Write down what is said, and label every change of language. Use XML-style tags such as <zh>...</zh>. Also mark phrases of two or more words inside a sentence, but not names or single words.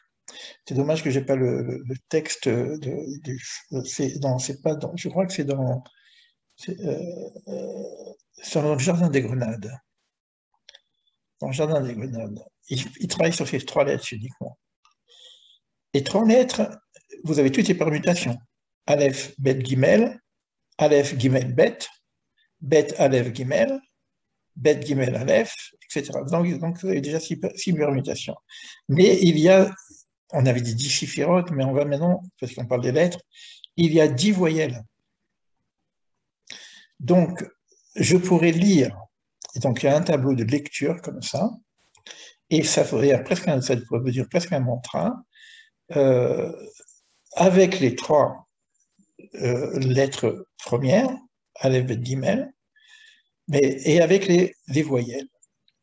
<fr>C'est dommage que je n'ai pas le texte c'est pas dans, je crois que c'est dans, dans le Jardin des Grenades. Dans le Jardin des Grenades. Il travaille sur ces trois lettres uniquement. Les trois lettres, vous avez toutes les permutations. Aleph, Bet, Gimel, Aleph, Gimel, Bet, Bet, Aleph, Gimel, Bet, Gimel, Aleph, etc. Donc vous avez déjà six permutations. Mais il y a, on avait dit 10 chiffirotes, mais on va maintenant, parce qu'on parle des lettres, il y a 10 voyelles. Donc, je pourrais lire, et donc il y a un tableau de lecture comme ça, et ça pourrait dire presque un mantra, avec les trois lettres premières, Aleph, Bet, Gimel, et avec les voyelles.</fr>